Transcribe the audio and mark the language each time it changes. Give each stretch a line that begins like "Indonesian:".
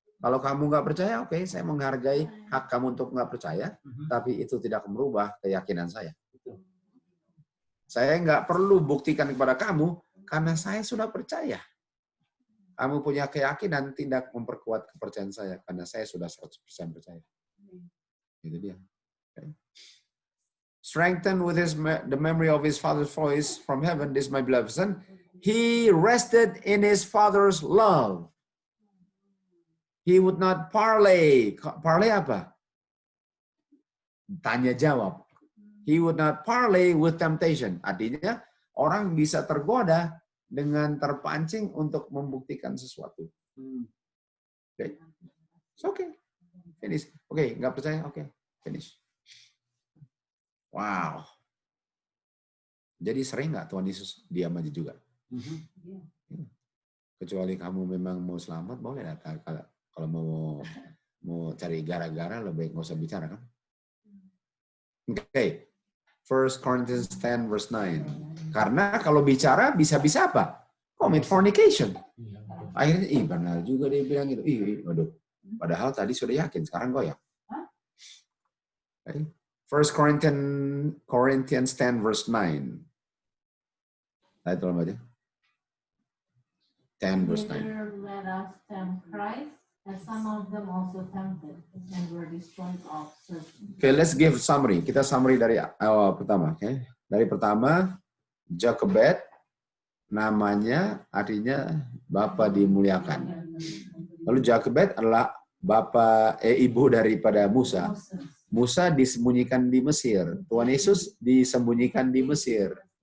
Indonesian: Kalau kamu nggak percaya, oke, saya menghargai hak kamu untuk nggak percaya, tapi itu tidak merubah keyakinan saya. Saya nggak perlu buktikan kepada kamu, karena saya sudah percaya. Kamu punya keyakinan tidak memperkuat kepercayaan saya, karena saya sudah 100% percaya. Itu dia. Okay.
English: Strengthened with the memory of his father's voice from heaven, this my beloved son, he rested in his father's love. He would not parley.
Indonesian: Parley apa? Tanya jawab.
English: He would not parley with temptation.
Indonesian: Artinya, orang bisa tergoda dengan terpancing untuk membuktikan sesuatu.
English: Okay. It's okay. Finish. Okay, nggak percaya? Okay, finish. Wow.
Indonesian: Jadi sering nggak Tuhan Yesus diam aja juga? Kecuali kamu memang mau selamat, boleh lah. Kalau mau cari gara-gara, lebih baik nggak usah bicara kan?
English: Okay. 1 Corinthians 10 verse 9.
Indonesian: Karena kalau bicara bisa-bisa apa?
English: Commit fornication.
Indonesian: Akhirnya, benar juga dia bilang gitu. Waduh. Padahal tadi sudah yakin, sekarang goyang. Okay. 1 Corinthians 10 verse 9. Saya tolong baca.
English: 10 verse 9. Let us tempt Christ, as some of them also tempted, and were destroyed of serpents. Okay, let's give summary.
Indonesian: Kita summary dari awal pertama. Okay. Dari pertama, Jochebed, namanya artinya Bapa dimuliakan. Lalu Jochebed adalah ibu daripada Musa. Musa disembunyikan di Mesir. Tuhan Yesus disembunyikan di Mesir.